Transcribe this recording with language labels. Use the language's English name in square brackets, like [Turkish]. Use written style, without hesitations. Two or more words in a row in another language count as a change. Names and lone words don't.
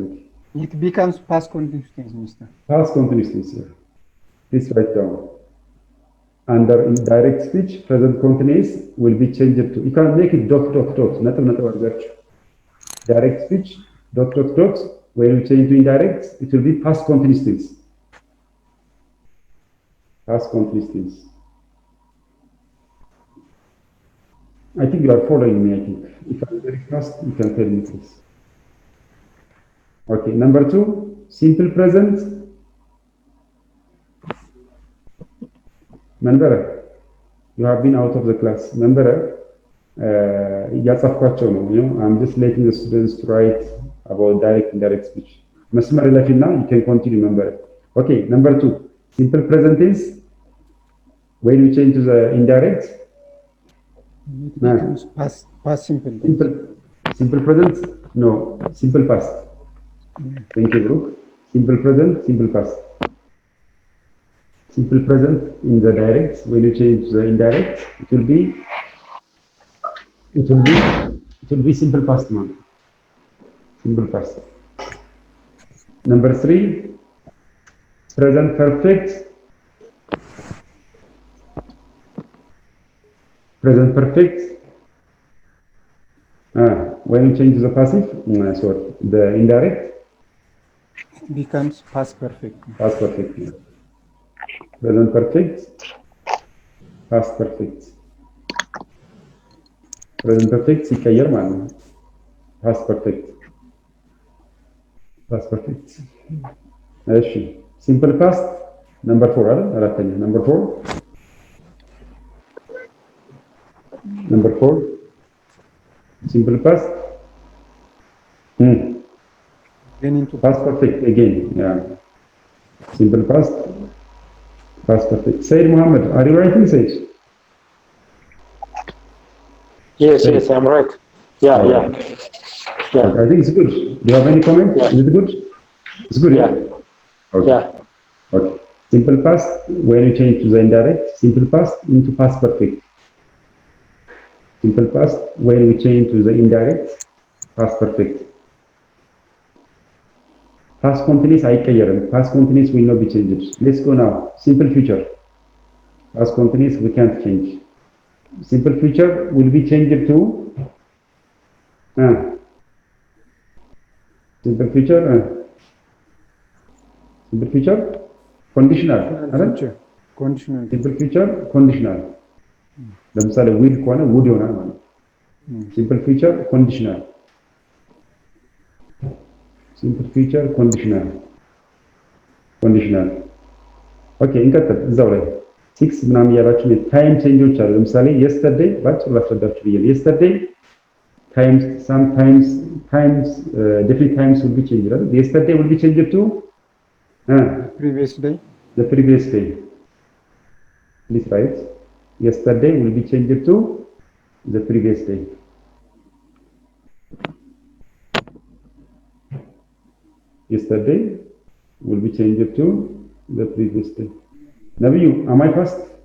[English] It becomes past continuous tense, Mr. Past continuous tense, yeah. Please write down. Under indirect speech, present continuous will be changed to, you can make it dot, direct speech, dot. When you change to indirect, it will be past continuous tense. Past continuous tense. I think you are following me, I think. If I'm very fast, you can tell me please. Okay, number two, simple present መንበረ you have been out of the class መንበረ [Amharic] እያጻፍኳቸው ነው [English] I'm just letting the students to write about direct indirect speech [Amharic] መስመር ለፊና [English] you can continue መንበረ okay number 2 simple present tense when you change to the indirect it becomes past simple simple present no simple past thank you Brooke simple present simple past simple present in the direct when you change to the indirect it will be simple past man simple past number 3 present perfect present perfect when you change to the passive sorry the indirect it becomes past perfect present perfect past perfect present perfect [Amharic] ሲቀየር ማለት ነው [English] past perfect እሺ simple past number 4 [Amharic] አይደል አራተኛ [English] number 4 simple past past perfect again yeah simple past perfect Said Muhammad are you writing Said Yes, I'm right. Yeah. I think it's good. Do you have any comment? Yeah. Is it good? It's good, yeah? Okay. Yeah. Okay. Simple past, when you change to the indirect, simple past into past perfect. Simple past, when we change to the indirect, past perfect. Past continuous, past continuous will not be changed. Let's go now. Simple future. Past continuous, we can't change. Simple future will be changed to simple future conditional simple future conditional ለምሳሌ will ከሆነ would [Amharic] ይሆናል ማለት [English] simple future conditional [Amharic] okay እንቀጥል እዛው ላይ 6 ምናምን ያላችሁ [English] time changes [Amharic] አሉ ለምሳሌ yesterday ባጭሩ ላስረዳችሁ ብዬ [English] yesterday sometimes different times will be changed right? Yesterday will be changed to the previous day please write yesterday will be changed to the previous day yesterday will be changed to the previous day Nabiyu, am I fast?